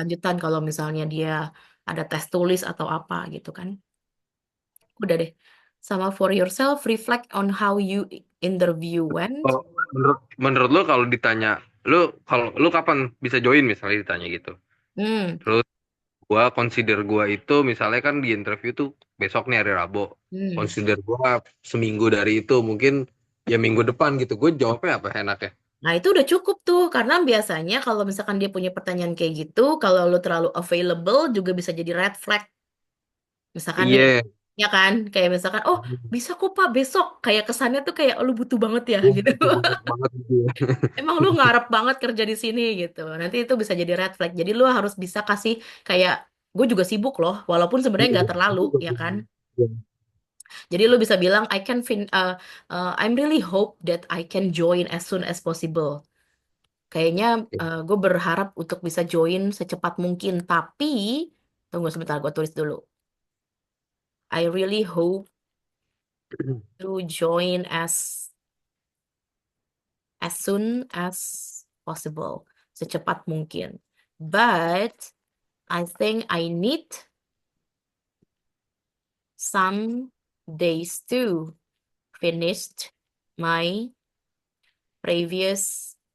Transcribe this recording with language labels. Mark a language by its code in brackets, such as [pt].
[id] lanjutan kalau misalnya dia ada tes tulis atau apa gitu kan. Udah deh. [en] Sama for yourself, reflect on how you interview went. [id] Kalau menurut lo kalau ditanya, kalau lu kapan bisa join misalnya ditanya gitu. Hmm, Terus gua itu misalnya kan di interview tuh besok nih hari Rabu. hmm. Consider gua seminggu dari itu mungkin ya minggu depan gitu. Gue jawabnya apa enaknya? Nah, itu udah cukup tuh, karena biasanya kalau misalkan dia punya pertanyaan kayak gitu, kalau lu terlalu available juga bisa jadi red flag. Misalkan nih, Iya. ya kan? Kayak misalkan, oh bisa kok Pak besok. Kayak kesannya tuh kayak "Oh, lu butuh banget ya Gue gitu. butuh banget gitu ya. Emang lu ngarep banget kerja di sini gitu. Nanti itu bisa jadi red flag. Jadi lu harus bisa kasih kayak, gue juga sibuk loh, walaupun sebenarnya nggak terlalu, ya kan? Jadi lu bisa bilang, [en] I'm really hope that I can join as soon as possible. [id] Kayaknya gue berharap untuk bisa join secepat mungkin, tapi tunggu sebentar, gue tulis dulu. [en] I really hope to join as soon as possible, [id] secepat mungkin. [en] But I think I need some days to finish my previous